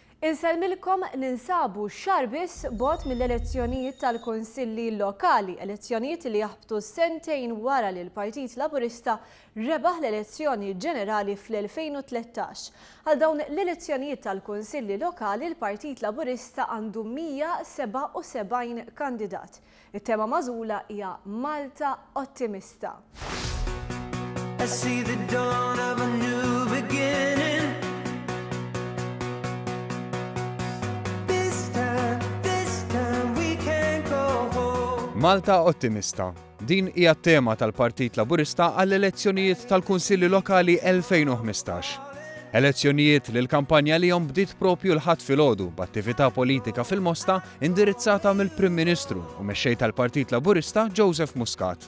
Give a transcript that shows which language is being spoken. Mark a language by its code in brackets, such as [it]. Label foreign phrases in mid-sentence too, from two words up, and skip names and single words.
[mt] Inselmilkom ninsabu xarbis bot mill-elezzjonijiet tal-Kunsilli Lokali, elezzjonijiet li jaħbtu sentejn wara li l-Partit Laburista rebaħ l-elezzjoni ġenerali fl-2013. Għal dawn l-elezzjonijiet tal-Kunsilli Lokali, l-Partit Laburista għandu 177 kandidat. Il-tema mażula hija Malta Ottimista. [en] I see the dawn of a new beginning. [mt] Malta Ottimista. Din hija t-tema tal-Partit Laburista għall-elezzjonijiet tal-Kunsilli Lokali 2015. Elezzjonijiet li l-kampanja li jom bdiet propju l-ħadd filgħodu b'attività politika fil-Mosta indirizzata mill-Prim Ministru u mexxej tal-Partit Laburista Joseph Muscat.